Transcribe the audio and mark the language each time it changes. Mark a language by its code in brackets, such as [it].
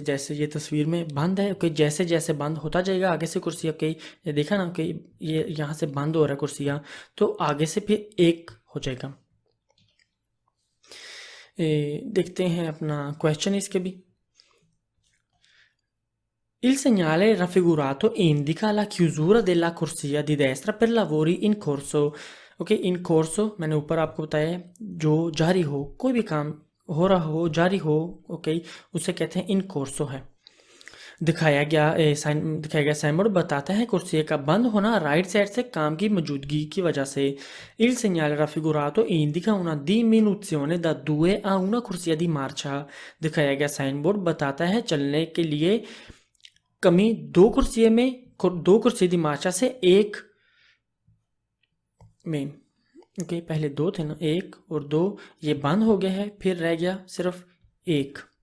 [hi] जैसे ये तस्वीर में बंद है, ओके, जैसे जैसे बंद होता जाएगा आगे से कुर्सी, ओके, ये देखा ना कि ये यहाँ से बंद हो रहा है कुर्सियाँ, तो आगे से फिर एक हो जाएगा। देखते हैं अपना क्वेश्चन इसके भी। [it] Il segnale raffigurato indica la chiusura della corsia di destra per lavori in corso। [hi] Okay, इन कोर्सो मैंने ऊपर आपको बताया, जो जारी हो, कोई भी काम हो रहा हो, जारी हो, ओके, उसे कहते हैं इन कोर्सो है। दिखाया गया साइन बोर्ड बताता है कुर्सी का बंद होना राइट साइड से काम की मौजूदगी की वजह से। [it] Il segnale raffigurato indica una diminuzione da 2 a 1 corsia di marcia। [hi] दिखाया गया साइन बोर्ड बताता है चलने के लिए कमी 2 कुर्सियों में, 2 कुर्सी दी मार्चा से 1 में। ओके, पहले 2 थे ना, 1 और 2, ये बंद हो गया है, फिर रह गया सिर्फ 1।